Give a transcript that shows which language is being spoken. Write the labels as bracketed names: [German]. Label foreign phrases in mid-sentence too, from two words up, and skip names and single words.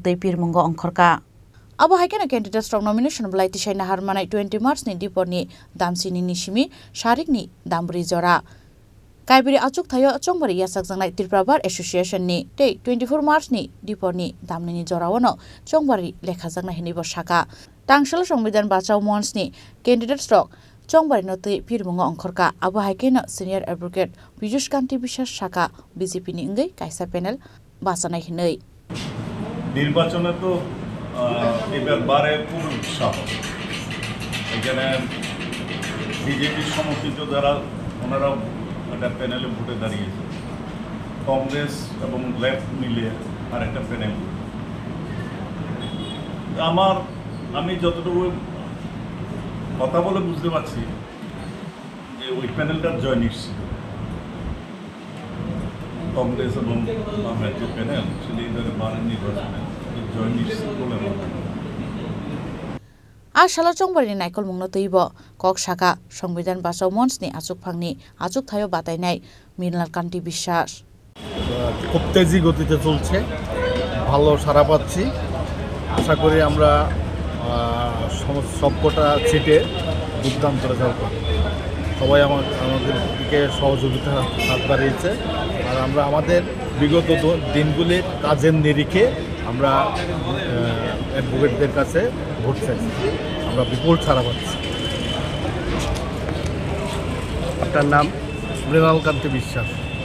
[Kok Borok] Pirlaimungo Ongkhorkha abo haikena candidates rok nomination Bwlai tisai nahar manai 20 March ni diporni damsini ni simi sharik ni dambri jora Kaibiri achuk thayo Chongbari yasakjaknai Tripura Bar Association ni tei 24 March ni diporni damni ni jorawono Chongbari lekhajaknai hini bo saka Tangsalo Sambidhan Bachao Manch ni candidates rok Chongbari no Pirlaimungo Ongkhorkha abo haikena [English] senior advocate [Kok Borok] Kanti Bishas Shaka BJP ni ngai kaisa panel basanai hinai [Bangla] নির্বাচনে তো এবার বারে পুরো উৎসাহ এখানে বিজেপি সমর্থিত যারা ওনারা একটা প্যানেলে ভোটে দাঁড়িয়েছে কংগ্রেস এবং লেফট মিলে আর একটা প্যানেল আমি যতটুকু কথা বলে বুঝতে পারছি যে ওই প্যানেলটার জয় নিশ্চিত কংগ্রেস এবং বামের যে প্যানেল সেটা এবারে বারের নির্বাচনে জয় নিশ্চিত বলে মনে হয় [Kok Borok] Asalo Chongbari naikol mungno teibo kok saka Sambidhan Bachao Manch ni achuk thayo batainai Kanti Bishas [Bangla] খুব তেজি গতিতে চলছে ভালো সাড়া পাচ্ছি আশা করি আমরা সবকটা সিটে দুর্দান্ত রেজাল্ট করব সবাই আমাদের দিকে সহযোগিতা হাত বাড়িয়েছে আর আমরা আমাদের বিগত দিনগুলির কাজের নিরিখে আমরা অ্যাডভোকেটদের কাছে ভোট চাইছি আমরা বিপুল ছাড়া পাচ্ছি আপনার নাম মৃণাল কান্তি বিশ্বাস